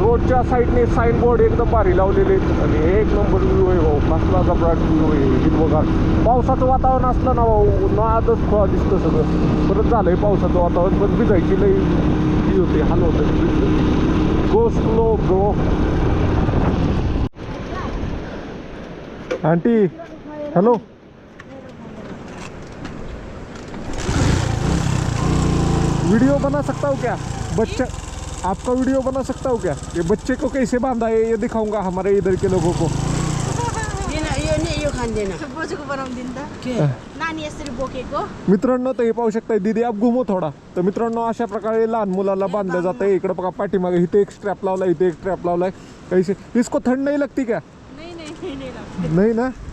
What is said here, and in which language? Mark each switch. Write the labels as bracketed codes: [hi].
[mr] रोडच्या साईडने sine board एकदम भारी लावलेले आहेत आणि एक नंबर व्ह्यू आहे भाऊ, कसला जबराट व्ह्यू आहे हिरवगार. पावसाचं वातावरण असलं ना भाऊ, नादच खोळा दिसतं सगळं. परत झालंय पावसाचं वातावरण, पण भिजायची लई ही होते, हाल होतं. [en] Go slow bro. [hi] Aunty hello, video बना सकता हूँ क्या? बच्चा आपका वीडियो बना सकता हूँ क्या? ये बच्चे को कैसे बांधा है ये दिखाऊंगा हमारे इधर के लोगों को. [mr] मित्रांनो, तर हे पाहू शकताय [hi] दीदी आप घुमो थोडा. [mr] तर मित्रांनो, अशा प्रकारे लहान मुलाला बांधलं जातं. इकडे बघा पाठीमागे इथे एक स्ट्रॅप लावलाय, इथे एक स्ट्रॅप लावलाय. [hi] कैसे इसको थंड नाही लगती क्या? [mr] नाही ना.